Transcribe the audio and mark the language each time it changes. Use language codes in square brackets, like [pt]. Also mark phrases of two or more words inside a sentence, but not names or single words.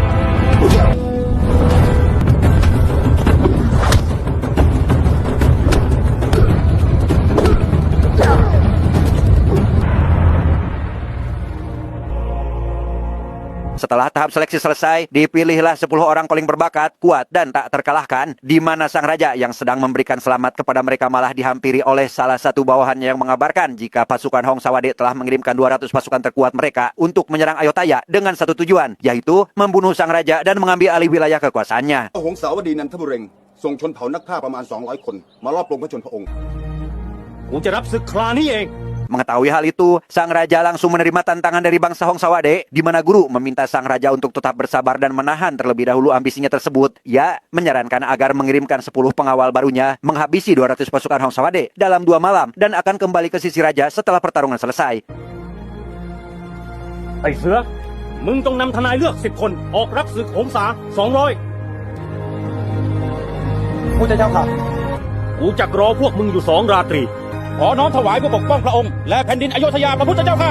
[id] Setelah tahap seleksi selesai, dipilihlah 10 orang paling berbakat, kuat, dan tak terkalahkan, di mana sang raja yang sedang memberikan selamat kepada mereka malah dihampiri oleh salah satu bawahannya yang mengabarkan jika pasukan Hongsawade telah mengirimkan 200 pasukan terkuat mereka untuk menyerang Ayutthaya dengan satu tujuan, yaitu membunuh sang raja dan mengambil alih wilayah kekuasaannya. [th] หงสาวดีนันทบุเรงส่งชนเผ่านักฆ่าประมาณ 200 คนมารอบปลงพระชนพระองค์ กูจะรับศึกคราวนี้เอง [id] Mengetahui hal itu, sang raja langsung menerima tantangan dari bangsa Hongsawade, di mana guru meminta sang raja untuk tetap bersabar dan menahan terlebih dahulu ambisinya tersebut. Ia menyarankan agar mengirimkan 10 pengawal barunya menghabisi 200 pasukan Hongsawade dalam 2 malam dan akan kembali ke sisi raja setelah pertarungan selesai. [th] ไอ้เสือ มึงต้องนำทนายเลือก10 คนออกรับศึกโหงสา 200 พุทธเจ้าค่ะ กูจักรอพวกมึงอยู่2 ราตรี ขอน้อมถวายเพื่อปกป้องพระองค์และแผ่นดินอโยธยาพระพุทธเจ้าค่ะ